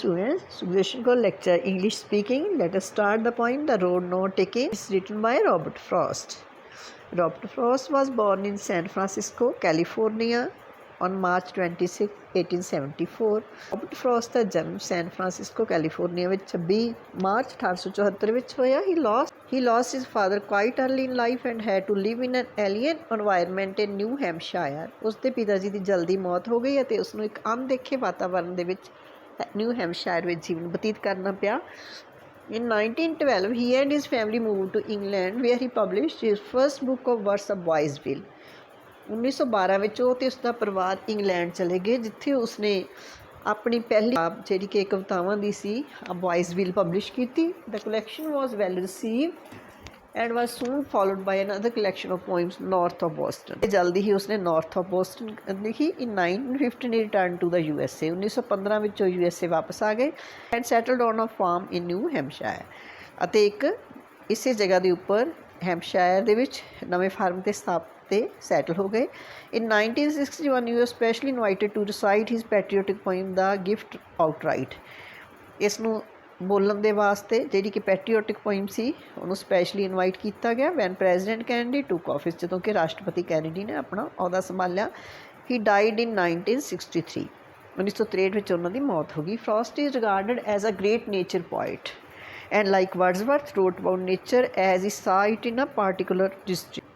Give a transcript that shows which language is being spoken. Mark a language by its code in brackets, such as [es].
[en] Students, Sudarshan Kaur lecture English speaking. Let us start the point. The road not taken is written by Robert Frost. Robert Frost was born in San Francisco, California on March 26, 1874. [pa] Robert Frost ਦਾ ਜਨਮ San Francisco California ਵਿੱਚ 20 March 1874 ਵਿੱਚ ਹੋਇਆ. [en] He lost his father quite early in life and had to live in an alien environment in New Hampshire. [pa] ਉਸਦੇ ਪਿਤਾ ਜੀ ਦੀ ਜਲਦੀ ਮੌਤ ਹੋ ਗਈ ਅਤੇ ਉਸਨੂੰ ਇੱਕ ਅਣਦੇਖੇ ਵਾਤਾਵਰਣ ਦੇ ਵਿੱਚ ਨਿਊ ਹੈਮਸ਼ਾਇਰ ਵਿੱਚ ਜੀਵਨ ਬਤੀਤ ਕਰਨਾ ਪਿਆ. [en] In 1912, he and his family moved to England where he published his first book of verse of Boysville. [pa] 1912 ਵਿੱਚ ਉਹ ਅਤੇ ਉਸਦਾ ਪਰਿਵਾਰ ਇੰਗਲੈਂਡ ਚਲੇ ਗਏ ਜਿੱਥੇ ਉਸਨੇ ਆਪਣੀ ਪਹਿਲੀ ਕਿਤਾਬ ਜਿਹੜੀ ਕਿ ਕਵਿਤਾਵਾਂ ਦੀ ਸੀ ਬॉयਜ਼ਵਿਲ ਪਬਲਿਸ਼ ਕੀਤੀ. [en] The collection was well received and was soon followed by another collection of poems north of Boston. [pa] ਜਲਦੀ ਹੀ ਉਸਨੇ north of Boston ਲਿਖੀ. [en] In 1915 he returned to the USA. [pa] 1915 ਵਿੱਚ ਉਹ USA ਵਾਪਸ ਆ ਗਏ [en] and settled on a farm in New Hampshire. [pa] ਅਤੇ ਇੱਕ ਇਸੇ ਜਗ੍ਹਾ ਦੇ ਉੱਪਰ ਹੈਮਸ਼ਾਇਰ ਦੇ ਵਿੱਚ ਨਵੇਂ ਫਾਰਮ ਤੇ ਸੈਟਲ ਹੋ ਗਏ. [en] In 1961 he was specially invited to recite his patriotic poem The Gift Outright. [pa] ਇਸ ਨੂੰ ਬੋਲਣ ਦੇ ਵਾਸਤੇ ਜਿਹੜੀ ਕਿ ਪੈਟਰੀਓਟਿਕ ਪੋਇਮ ਸੀ ਉਹਨੂੰ ਸਪੈਸ਼ਲੀ ਇਨਵਾਈਟ ਕੀਤਾ ਗਿਆ [en] when president Kennedy took office, [pa] ਜਦੋਂ ਕਿ ਰਾਸ਼ਟਰਪਤੀ ਕੈਨੇਡੀ ਨੇ ਆਪਣਾ ਅਹੁਦਾ ਸੰਭਾਲਿਆ. [en] He died in 1963. [pa] 1963 ਵਿੱਚ ਉਹਨਾਂ ਦੀ ਮੌਤ ਹੋ ਗਈ. [en] Frost is regarded as a great nature poet and like Wordsworth wrote about nature as he saw it in a particular district.